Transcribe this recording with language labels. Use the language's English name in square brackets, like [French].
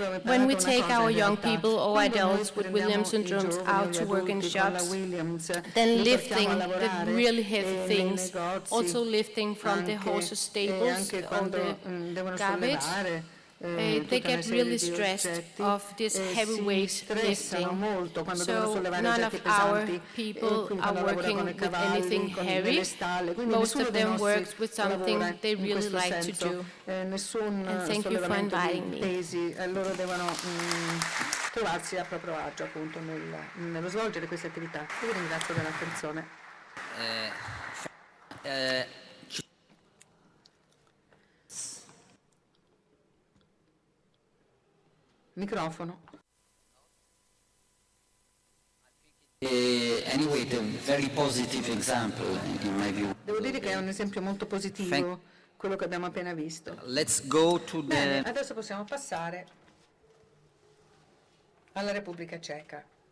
[English] When we take our young people or adults with Williams syndromes out to work in shops, then lifting the really heavy things, also lifting from the horses' stables or the garbage, they get really stressed of this heavy weight lifting. So none of our people are working with anything heavy. Most of them work with something they really like to do. And thank you for inviting me. [Italian] Loro devono trovarsi a proprio agio appunto nello svolgere queste attività. Vi ringrazio dell'attenzione. Microfono. [English] Anyway, it's a very positive example in my view. [Italian] Devo dire che è un esempio molto positivo quello che abbiamo appena visto. [English] Let's go to the... [Italian] Bene, adesso possiamo passare alla Repubblica Ceca.